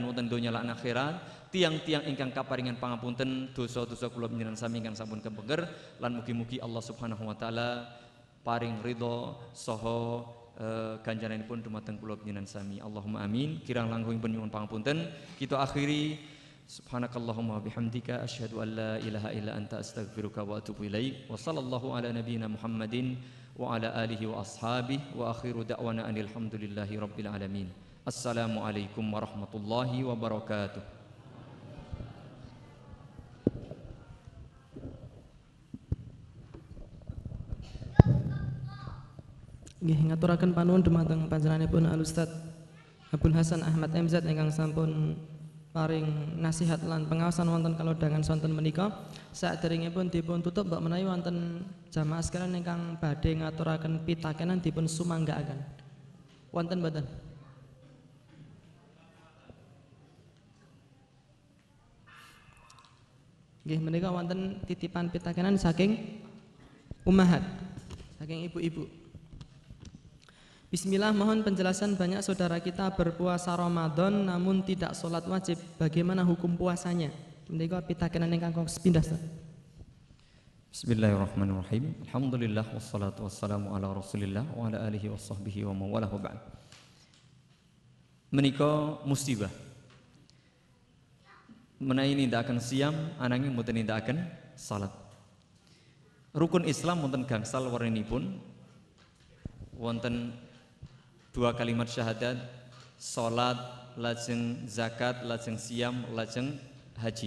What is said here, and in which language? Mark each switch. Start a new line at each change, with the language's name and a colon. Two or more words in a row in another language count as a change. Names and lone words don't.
Javanese: wonten donya lan akhirat tiang-tiang ingkang kaparingan pangapunten dosa-dosa kula panjenengan sami ingkang sampun kepengker lan mugi-mugi Allah
Arabic: سبحانه وتعالى
Javanese: paring ridha saha ganjaranipun dumateng kula panjenengan sami
Arabic: اللهم آمين
Javanese: kirang langkungipun nyuwun pangapunten kita akhiri
Arabic: سبحانك اللهم وبحمدك أشهد أن لا إله إلا أنت أستغفرك وأتوب إليك وصلى الله على نبينا محمد وعلى آله وأصحابه وآخر دعوانا أن الحمد لله رب العالمين. السلام عليكم ورحمة الله وبركاته.
Javanese: Nggih ngaturaken panuwun dumateng panjenenganipun Al Ustaz Abdul Hasan Ahmad MZ ingkang sampun paring nasihat lan pengawasan wonten kalodhangan sonten menika saderengipun dipun tutup mbok menawi wonten jamaah sekalian ingkang badhe ngaturaken pitakenan dipun sumanggaaken wonten mboten nggih menika wonten titipan pitakenan saking ummahat saking ibu-ibu.
Indonesian: Bismillah, mohon penjelasan banyak saudara kita berpuasa Ramadan namun tidak sholat wajib. Bagaimana hukum puasanya?
Javanese: Menika pitakenan ingkang sepindah.
Arabic: بسم الله الرحمن الرحيم. الحمد لله والصلاة والسلام على رسول الله وعلى آله وصحبه ومن والاه وبعد.
Javanese: Menika musibah. Menawi nindakaken siam ananging mboten nindakaken salat. Rukun Islam wonten gangsal warninipun. Wonten 2 kalimat syahadat, salat, lajeng zakat, lajeng siam, lajeng haji.